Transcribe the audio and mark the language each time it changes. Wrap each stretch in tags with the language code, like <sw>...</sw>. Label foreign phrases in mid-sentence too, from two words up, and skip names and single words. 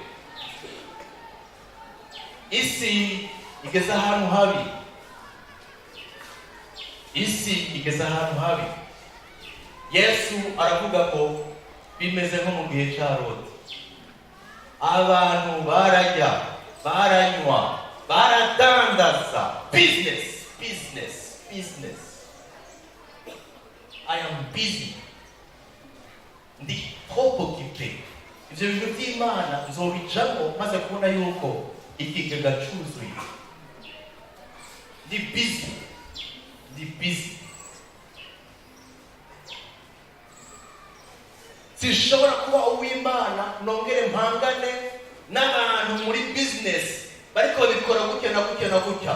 <rn>Isi igeze ahantu habi, isi igeze ahantu habi. Yesu aravuga ko bimeze nko mu gihe cya Loti. Abantu barajya, baranywa, baradandaza.</rn> <en>Business. I am busy.</en> <fr>Ndi trop occupé.</fr> <rn>Ivyo bintu by'Imana nzobijamo maze kubona yuko ikigega cyuzuye. Ndi busy. Sishobora kuba uw'Imana nongere mpangane n'abantu muri business bariko babikora gutya na gutya.</rn>